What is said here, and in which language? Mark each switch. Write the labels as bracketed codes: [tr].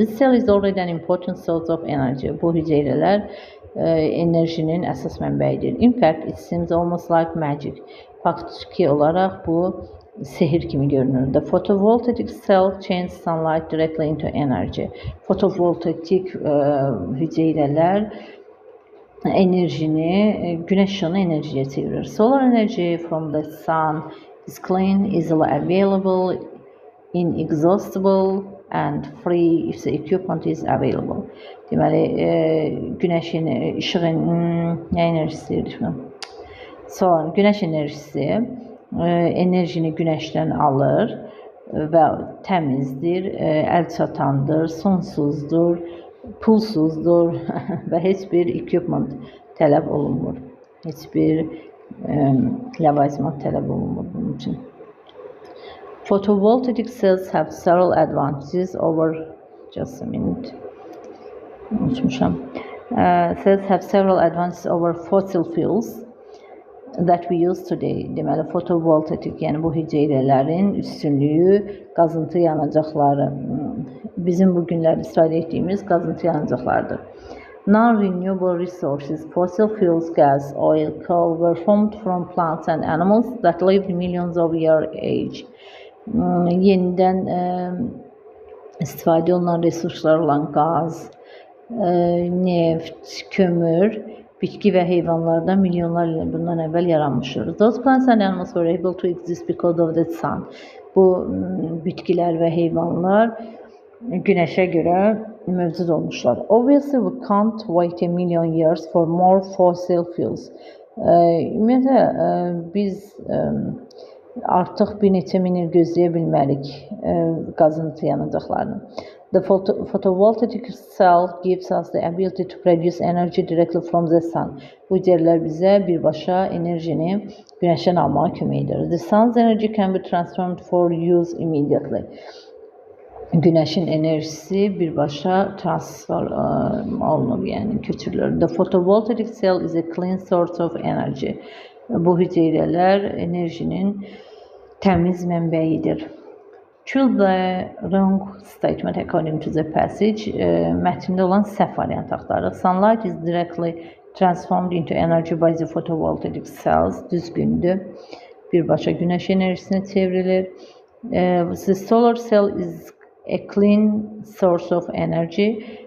[en] This cell is already an important source of energy. [az] Bu hüceyrələr enerjinin əsas mənbəyidir. [en] In fact, it seems almost like magic. [az] Faktiki olaraq bu sehir kimi görünür. [en] The photovoltaic cell changes sunlight directly into energy. [az] Fotovoltaik hüceyrələr enerjini, güneş ışığını enerjiyə çevirir. [en] Solar energy from the sun is clean, easily available, inexhaustible and free if the equipment is available. [az] Deməli, güneşin, işığın, nə enerjisi deyirəm? Solar, güneş enerjisi enerjini güneşdən alır və təmizdir, əl çatandır, sonsuzdur, pulsuzdur və heç bir equipment tələb olunmur. Heç bir ləvazimat tələb olunmur bunun üçün. [en] Photovoltaic cells have several advantages over just a minute. [az] Unutmuşam. [en] Cells have several advantages over fossil fuels that we use today. [az] Deməli, fotovoltaik, yəni bu hüceyrələrin üstünlüyü qazıntı yanacaqları. Bizim bu günlər istifadə etdiyimiz qazıntı yanacaqlardır. [en] Non-renewable resources, fossil fuels, gas, oil, coal were formed from plants and animals that lived millions of years age. [az] Yenidən istifadə olunan resurslar olan qaz, neft, kömür, bitki və heyvanlardan milyonlar il bundan əvvəl yaranmışdır. [en] Those plants and animals were able to exist because of the sun. [az] Bu bitkilər və heyvanlar güneşe göre mevcut olmuşlar. [en] Obviously we can't wait a million years for more fossil fuels. [az] Ümumiyyətlə biz artıq bir neçə min il gözləyə bilmərik qazıntı yanacaqlarını. [en] The photovoltaic cell gives us the ability to produce energy directly from the sun. [az] Bu cərlər bizə birbaşa enerjini güneşdən almağa kömək edir. [en] The sun's energy can be transformed for use immediately. [az] Güneşin enerjisi birbaşa transfer olunur, yani köçürülür. [en] The photovoltaic cell is a clean source of energy. [az] Bu hüceyrələr enerjinin təmiz mənbəyidir. [en] Choose the wrong statement according to the passage. [az] Mətndə olan səhv variant axtarırıq. [en] Sunlight is directly transformed into energy by the photovoltaic cells. [az] Düzgündür. Birbaşa güneş enerjisine çevrilir. [en] The solar cell is a clean source of energy.